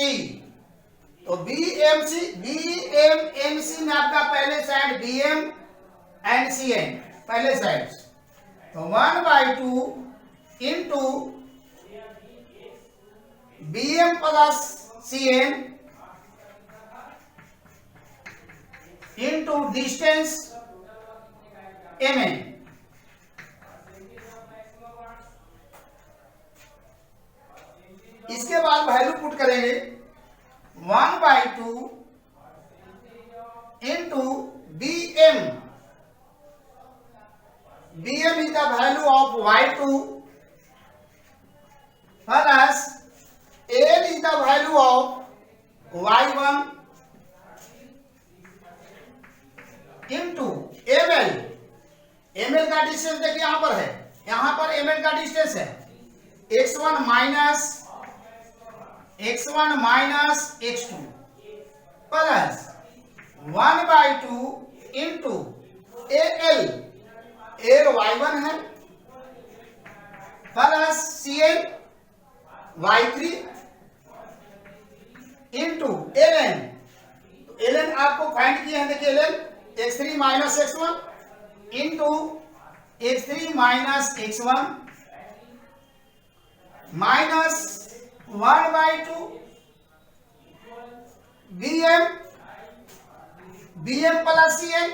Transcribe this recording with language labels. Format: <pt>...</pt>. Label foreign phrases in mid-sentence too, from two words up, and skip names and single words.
<hi>तो BMNC में आपका पहले साइड BM एंड CN पहले साइड, तो 1/2</hi> <en>into BM plus CN into distance MN.</en> <hi>इसके बाद</hi> <en>value put</en> <hi>करेंगे 1/2</hi> <en>into bm. bm is the value of y2 plus l is the value of y1 into ml.</en> <hi>ml का डिस्टेंस देखिए यहां पर है, यहां पर ml का डिस्टेंस है</hi> <en>x1 minus x2 plus 1/2 into al y1</en> <hi>है</hi> <en>plus cl y3 into ln.</en> <hi>ln आपको फाइंड किए हैं, देखिए ln</hi> <en>x3 minus x1 into x3 minus x1 minus 1/2 bm plus cl.</en>